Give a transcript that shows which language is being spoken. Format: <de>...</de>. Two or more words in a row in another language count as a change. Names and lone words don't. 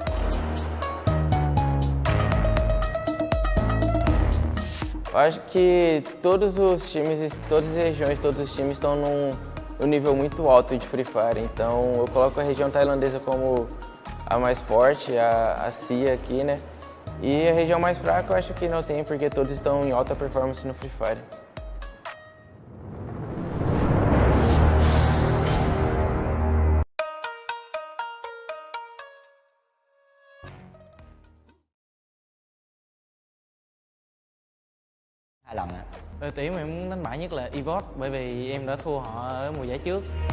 <pt>Eu acho que todos os times, todas as regiões, todos os times estão num nível muito alto de Free Fire, então eu coloco a região tailandesa como a mais forte, a CIA aqui, né? E a região mais fraca eu acho que não tem, porque todos estão em alta performance no Free Fire.</pt> <vi>Hai lần ạ. Đội tuyển mà em muốn đánh bại nhất là esports bởi vì em đã thua họ ở mùa giải trước.</vi>